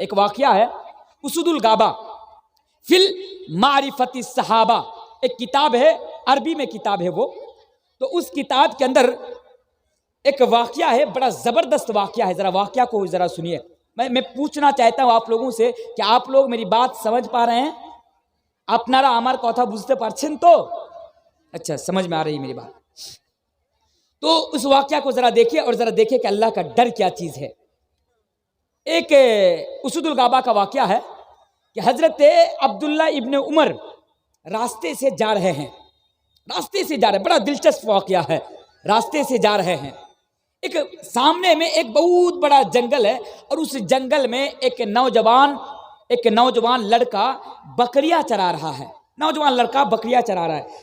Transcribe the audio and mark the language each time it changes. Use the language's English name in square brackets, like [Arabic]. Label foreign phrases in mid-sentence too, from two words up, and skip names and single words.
[Urdu] ایک واقعہ ہے اسود الغابہ فی المعرفۃ الصحابہ، ایک کتاب ہے، عربی میں کتاب ہے وہ، تو اس کتاب کے اندر ایک واقعہ ہے، بڑا زبردست واقعہ ہے، ذرا واقعہ کو ذرا سنیے۔ میں پوچھنا چاہتا ہوں آپ لوگوں سے کہ آپ لوگ میری بات سمجھ پا رہے ہیں؟ [Bangla] আপনারা আমার কথা বুঝতে পারছেন تو؟ [Urdu] اچھا، سمجھ میں آ رہی ہے میری بات۔ تو اس واقعہ کو ذرا دیکھیے اور ذرا دیکھیے کہ اللہ کا ڈر کیا چیز ہے۔ ایک اسود الغابہ کا واقعہ ہے کہ حضرت عبداللہ ابن عمر راستے سے جا رہے ہیں، راستے سے جا رہے ہیں، بڑا دلچسپ واقعہ ہے، راستے سے جا رہے ہیں، ایک سامنے میں ایک بہت بڑا جنگل ہے اور اس جنگل میں ایک نوجوان لڑکا بکریاں چرا رہا ہے، نوجوان لڑکا بکریاں چرا رہا ہے۔